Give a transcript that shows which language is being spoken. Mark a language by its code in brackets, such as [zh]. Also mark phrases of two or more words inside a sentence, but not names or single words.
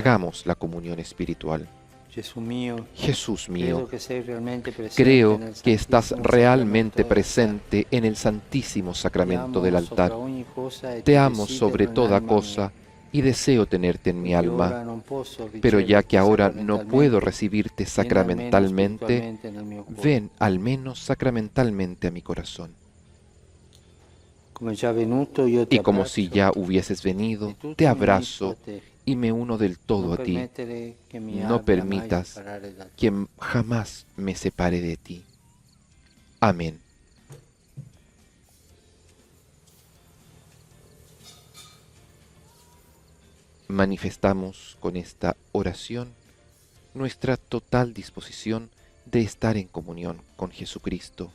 [es] Hagamos la comunión espiritual. [it] Gesù mio, [es] Jesús mío, [it] credo che sei realmente presente [es] creo [it] nel [es] que estás [it] Santissimo [es] realmente [it] Sacramento del [es] presente en el santísimo [it] altar. [es] sacramento [it] Ti [es] del [it] amo [es] altar. [it] sopra ogni cosa e [es] Te [it] ti [es] amo [it] desidero [es] sobre toda [it] nell'anima [es] cosa [it] mia. [es] y deseo tenerte en mi [it] Ora [es] alma, [it] non posso [es] pero ya que [it] riceverti [es] ahora no puedo [it] sacramentalmente, [es] recibirte [it] vieni almeno [es] sacramentalmente, [it] spiritualmente nel mio cuore. [es] ven al menos sacramentalmente a mi corazón. [it] Come già venuto, io ti [es] Y como [it] abbraccio [es] si ya hubieses [it] e [es] venido, [it] tutto [es] te [it] mi [es] abrazo [it] unisco a te. [es] y me uno del todo a ti. No permitas que jamás me separe de ti. Amén. Manifestamos con esta oración nuestra total disposición de estar en comunión con Jesucristo.